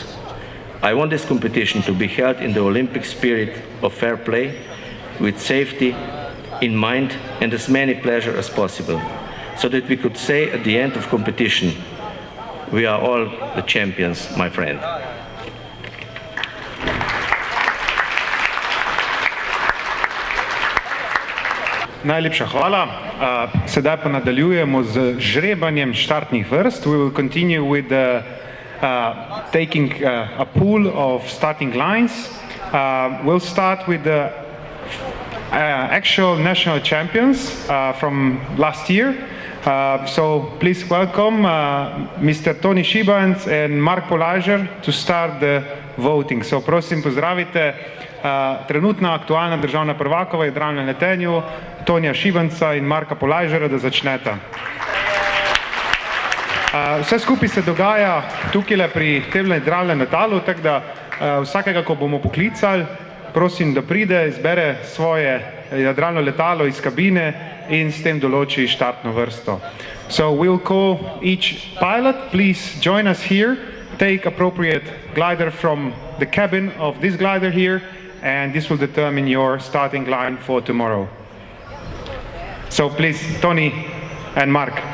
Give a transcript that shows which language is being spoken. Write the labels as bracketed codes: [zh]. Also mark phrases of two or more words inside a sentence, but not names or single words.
[en] I want this competition to be held in the Olympic spirit of fair play, with safety in mind and as many pleasure as possible, so that we could say at the end of competition, we are all the champions, my friend. [sl] Najlepša hvala. Sedaj pa nadaljujemo z žrebanjem štartnih vrst. [en] We will continue with taking a pool of starting lines. We'll start with the actual national champions from last year. So please welcome Mr. Toni Šibanc and Mark Polajžer to start the voting. [sl] So prosim pozdravite trenutna aktualna državna prvakova v jadralnem letenju, Tonija Šibanca in Marka Polajžera, da začneta. Vse skupaj se dogaja tukaj pri tem jadralnem letalu, tako da vsakega, ko bomo poklicali, prosim, da pride, izbere svoje jadralno letalo iz kabine in s tem določi štartno vrsto. [en] So we'll call each pilot. Please join us here. Take appropriate glider from the cabin of this glider here, and this will determine your starting line for tomorrow. So please, Toni and Mark.